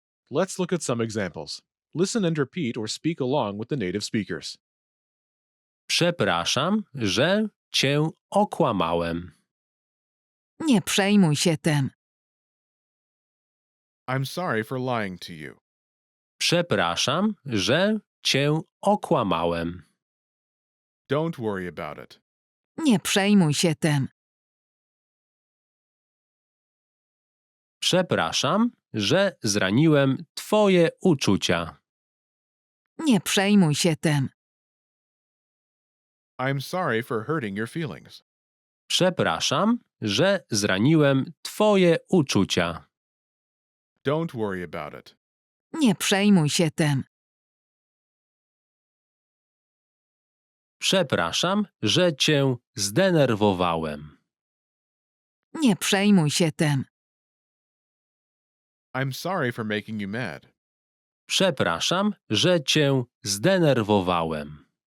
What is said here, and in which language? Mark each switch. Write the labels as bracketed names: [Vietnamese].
[English] Let's look at some examples. Listen and repeat or speak along with the native speakers. [Polish] Przepraszam, że cię okłamałem. Nie przejmuj się tym. [English] I'm sorry for lying to you. [Polish] Przepraszam, że cię okłamałem. [English] Don't worry about it. [Polish] Nie przejmuj się tym. Przepraszam, że zraniłem twoje uczucia. Nie przejmuj się tym. [English] I'm sorry for hurting your feelings. [Polish] Przepraszam, że zraniłem twoje uczucia. [English] Don't worry about it. [Polish] Nie przejmuj się tym. Przepraszam, że cię zdenerwowałem. Nie przejmuj się tym. [English] I'm sorry for making you mad. [Polish] Przepraszam, że cię zdenerwowałem.